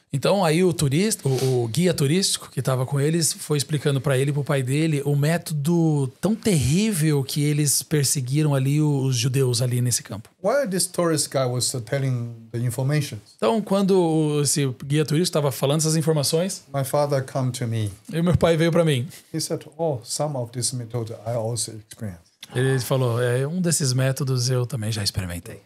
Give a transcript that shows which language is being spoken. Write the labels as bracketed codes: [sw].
[pt] Então aí o guia turístico que estava com eles foi explicando para ele e para o pai dele o método tão terrível que eles perseguiram ali os judeus ali nesse campo. [en] While this tourist guy was telling the information, [pt] então quando esse guia turístico estava falando essas informações, [en] my father come to me. [pt] E meu pai veio para mim. [en] He said, some of this method I also experienced. [pt] Ele falou, um desses métodos eu também já experimentei.